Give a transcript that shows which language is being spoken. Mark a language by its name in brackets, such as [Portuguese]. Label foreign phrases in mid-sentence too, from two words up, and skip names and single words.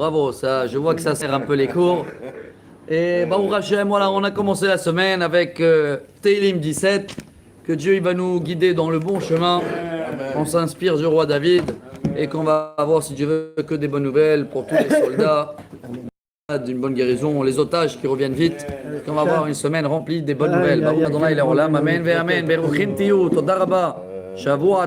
[French] Bravo, ça, je vois que ça sert un peu les cours. Et [Hebrew] ברוך השם, [French] voilà, on a commencé la semaine avec Télim 17. Que Dieu il va nous guider dans le bon chemin. On s'inspire du roi David et qu'on va avoir, si Dieu veut, que des bonnes nouvelles pour tous les soldats. D'une bonne guérison, les otages qui reviennent vite. Qu'on va avoir une semaine remplie des bonnes nouvelles. [Hebrew] ברוך ה' לעולם אמן ואמן ברוכים תהיו תודה רבה. Shavua